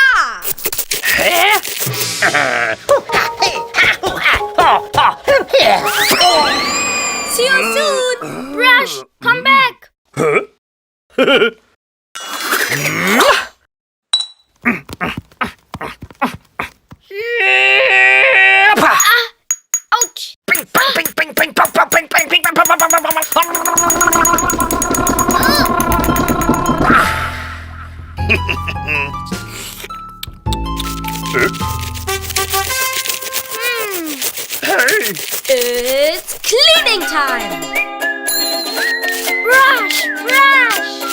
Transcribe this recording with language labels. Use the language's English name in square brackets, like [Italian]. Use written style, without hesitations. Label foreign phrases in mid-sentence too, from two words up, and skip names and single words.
[English] See you soon! Brush, come back! Ouch! Ping, pong, ping, ping, ping, pong, pong, ping, ping, ping, pong, pong, pong, pong, pong, pong. Hey! It's cleaning time! Brush! Brush!